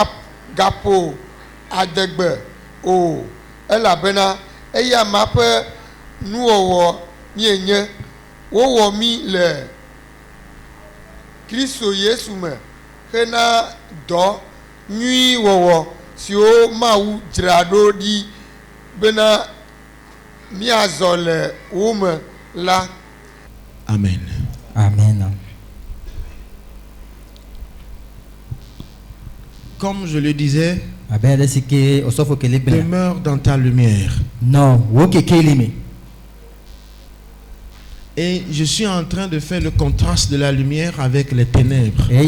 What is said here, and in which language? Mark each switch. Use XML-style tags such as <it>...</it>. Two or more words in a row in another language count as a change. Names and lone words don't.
<ee>gaƒo adegbe o elabena eya ma ƒe nuwɔwɔ mienye wowɔ mi le Kristo Yesu me hena dɔ nyui wɔwɔ siwo Mawu dzra ɖo ɖi bena miazɔ le wo me la. Amen. Amen.</ee> <fr>Comme je le disais, demeure demeure dans ta lumière. Non, Et je suis en train de faire le contraste de la lumière avec les ténèbres.</fr>